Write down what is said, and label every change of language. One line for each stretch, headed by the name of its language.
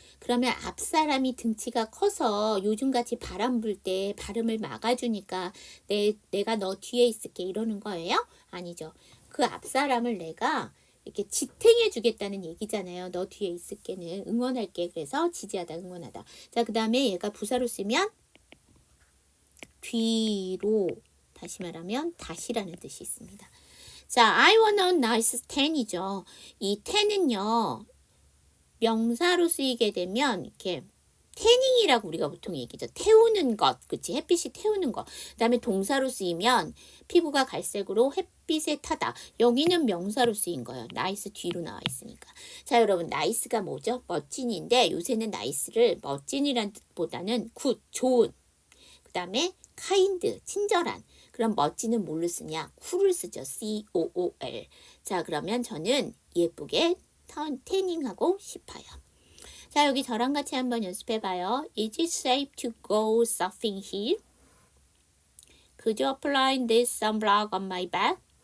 Korean: 그러면 앞사람이 등치가 커서 요즘같이 바람 불 때 발음을 막아주니까 내가 너 뒤에 있을게 이러는 거예요? 아니죠. 그 앞사람을 내가 이렇게 지탱해 주겠다는 얘기잖아요. 너 뒤에 있을게는 응원할게. 그래서 지지하다 응원하다. 자, 그 다음에 얘가 부사로 쓰면 뒤로 다시 말하면 다시라는 뜻이 있습니다.
English: 자, I want a nice tan이죠.
Korean: 이 tan은요, 명사로 쓰이게 되면, 이렇게, 태닝이라고 우리가 보통 얘기죠. 태우는 것, 그치? 햇빛이 태우는 것. 그 다음에 동사로 쓰이면, 피부가 갈색으로 햇빛에 타다. 여기는 명사로 쓰인 거예요. 나이스 뒤로 나와 있으니까. 자, 여러분, 나이스가 뭐죠? 멋진인데, 요새는 나이스를 멋진이란 뜻보다는 굿, 좋은. 그 다음에 kind, 친절한. 그럼 멋지는 뭘로 쓰냐? 쿨을 쓰죠. C-O-O-L. 자, 그러면 저는 예쁘게 태닝하고 싶어요. 자, 여기 저랑 같이 한번 연습해봐요.
English: Is it safe to go surfing here? Could you apply this sunblock on my back?